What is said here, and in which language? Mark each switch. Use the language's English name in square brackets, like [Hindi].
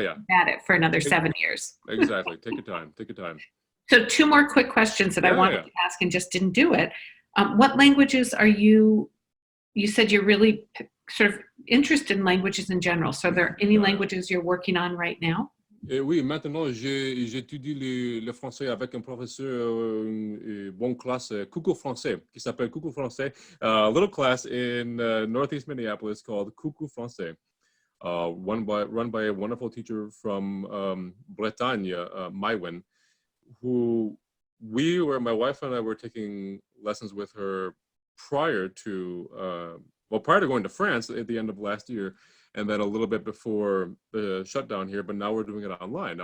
[English] to keep at it for another 7 years. Exactly. Take your time. Take your time. So 2 more quick questions that I wanted to ask and just didn't do it. What languages are you said you're really sort of interested in languages in general. So are there any languages you're working on right now? [French] Oui, maintenant, j'étudie le français avec un professeur, une bonne classe, Coucou Français, qui s'appelle Coucou Français. [English] A little class in Northeast Minneapolis called Coucou Français, run by a wonderful teacher from Bretagne, Maïwen, who my wife and I were taking lessons with her prior to going to France at the end of last year, and then a little bit before the shutdown here, but now we're doing it online.